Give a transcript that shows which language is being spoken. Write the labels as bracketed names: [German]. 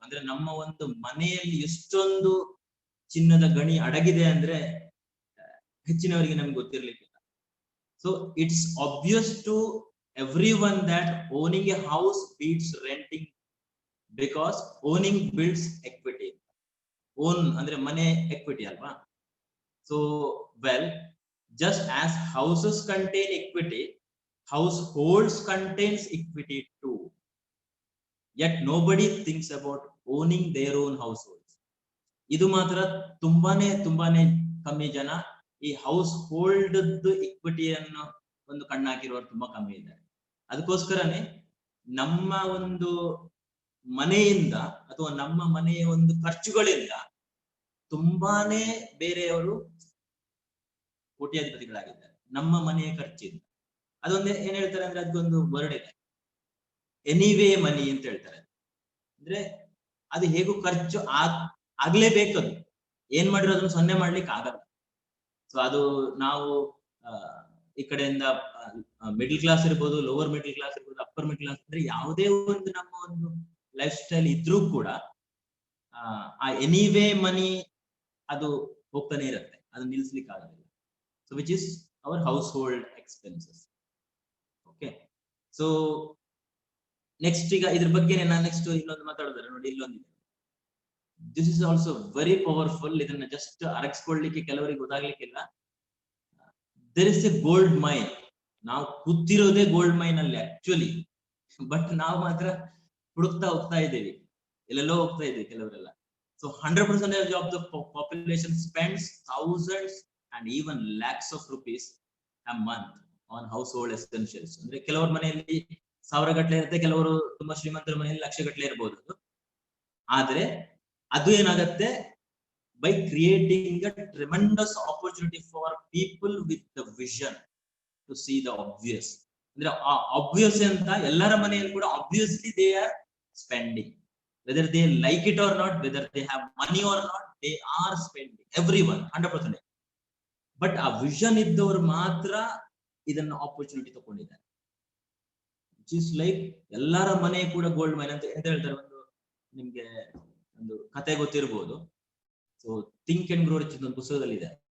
[Kannada] ಅಂದ್ರೆ ನಮ್ಮ ಒಂದು ಮನೆಯಲ್ಲಿ ಎಷ್ಟೊಂದು ಚಿನ್ನದ ಗಣಿ ಅಡಗಿದೆ ಅಂದ್ರೆ ಹೆಚ್ಚಿನವರಿಗೆ ನಮ್ಗೆ ಗೊತ್ತಿರ್ಲಿಕ್ಕಿಲ್ಲ. [English] So it's obvious to everyone that owning a house beats renting, because owning builds equity. [Kannada] Own ಅಂದ್ರೆ ಮನೆ ಎಕ್ವಿಟಿ ಅಲ್ವಾ? [English] So well, just as houses contain equity, households contains equity too. Yet nobody thinks about owning their own households. [Kannada] ಇದು ಮಾತ್ರ ತುಂಬಾನೇ ಕಮ್ಮಿ ಜನ ಈ house hold ಇಕ್ವಿಟಿಯನ್ನು ಒಂದು ಕಣ್ಣಾಕಿರುವವರು ತುಂಬಾ ಕಮ್ಮಿ ಇದ್ದಾರೆ. ಅದಕ್ಕೋಸ್ಕರನೇ ನಮ್ಮ ಒಂದು ಮನೆಯಿಂದ ಅಥವಾ ನಮ್ಮ ಮನೆಯ ಒಂದು ಖರ್ಚುಗಳಿಂದ ತುಂಬಾನೇ ಬೇರೆಯವರು ಕೋಟ್ಯಾಧಿಪತಿಗಳಾಗಿದ್ದಾರೆ ನಮ್ಮ ಮನೆಯ ಖರ್ಚಿಂದ. ಅದೊಂದು ಏನ್ ಹೇಳ್ತಾರೆ ಅಂದ್ರೆ ಅದೊಂದು ವರ್ಡ್ ಇದೆ, ಎನಿವೇ ಮನಿ ಅಂತ ಹೇಳ್ತಾರೆ. ಅಂದ್ರೆ ಅದು ಹೇಗೂ ಖರ್ಚು ಆಗ್ಲೇಬೇಕದು, ಏನ್ ಮಾಡಿರೋ ಅದನ್ನು ಸೊನ್ನೆ ಮಾಡ್ಲಿಕ್ಕೆ ಆಗಲ್ಲ. ಸೊ ಅದು ನಾವು ಈ ಕಡೆಯಿಂದ ಮಿಡಲ್ ಕ್ಲಾಸ್ ಇರ್ಬೋದು, ಲೋವರ್ ಮಿಡಲ್ ಕ್ಲಾಸ್ ಇರ್ಬೋದು, ಅಪ್ಪರ್ ಮಿಡಲ್ ಕ್ಲಾಸ್, ಅಂದ್ರೆ ಯಾವುದೇ ಒಂದು ನಮ್ಮ ಒಂದು ಲೈಫ್ ಸ್ಟೈಲ್ ಇದ್ರೂ ಕೂಡ ಆ ಎನಿವೇ ಮನಿ ಅದು ಹೋಗ್ತಾನೆ ಇರುತ್ತೆ, ಅದು ನಿಲ್ಸ್ಲಿಕ್ಕೆ ಆಗೋದಿಲ್ಲ. [English] So which is our household expenses. Okay, so next [Kannada] ಈಗ ಇದ್ರ ಬಗ್ಗೆ ನಾನು ನೆಕ್ಸ್ಟ್ ಇನ್ನೊಂದು ಮಾತಾಡಿದ್ರೆ ನೋಡಿ, ಇಲ್ಲೊಂದಿದೆ. [English] This is also very powerful. [Kannada] ಇದನ್ನ ಜಸ್ಟ್ ಅರಗಿಸ್ಕೊಳ್ಳಿಕ್ಕೆ ಕೆಲವರಿಗೆ ಗೊತ್ತಾಗ್ಲಿಕ್ಕಿಲ್ಲ. [English] There is a gold mine. [Kannada] ನಾವು ಕೂತಿರೋದೇ ಗೋಲ್ಡ್ ಮೈನ್ ಅಲ್ಲಿ ಆಕ್ಚುಲಿ, ಬಟ್ ನಾವು ಮಾತ್ರ ಹುಡುಕ್ತಾ ಹೋಗ್ತಾ ಇದ್ದೀವಿ, ಎಲ್ಲೆಲ್ಲೋ ಹೋಗ್ತಾ ಇದ್ದೀವಿ ಕೆಲವರೆಲ್ಲ. [English] So 100% of the population spends thousands and even lakhs of rupees a month on household essentials. [Kannada] ಅಂದ್ರೆ ಕೆಲವರ ಮನೆಯಲ್ಲಿ 1000 ಗಟ್ಟಲೆ ಇರುತ್ತೆ, ಕೆಲವರು ತುಂಬಾ ಶ್ರೀಮಂತರ ಮನೆಯಲ್ಲಿ ಲಕ್ಷ ಗಟ್ಟಲೆ ಇರಬಹುದು. ಆದ್ರೆ ಅದು ಏನಾಗುತ್ತೆ, [English] by creating a tremendous opportunity for people with the vision to see the obvious. [Kannada] ಅಂದ್ರೆ obvious ಅಂತ ಎಲ್ಲರ ಮನೆಯಲ್ಲಿ ಕೂಡ [English] obviously they are spending, whether they like it or not, whether they have money or not, they are spending, everyone 100%. [Kannada] But ಆ vision ಇದ್ದವರು ಮಾತ್ರ ಇದನ್ನ opportunity ತಗೊಂಡಿದ್ದಾರೆ. [English] which is like [Kannada] ಎಲ್ಲರ ಮನೆ ಕೂಡ ಗೋಲ್ಡ್ ಮೈನ್ ಅಂತ ಹೇಳ್ತಾರೆ. ಒಂದು ನಿಮ್ಗೆ ಒಂದು ಕತೆ ಗೊತ್ತಿರ್ಬೋದು. So think and grow rich ಒಂದು ಪುಸ್ತಕದಲ್ಲಿ ಇದೆ.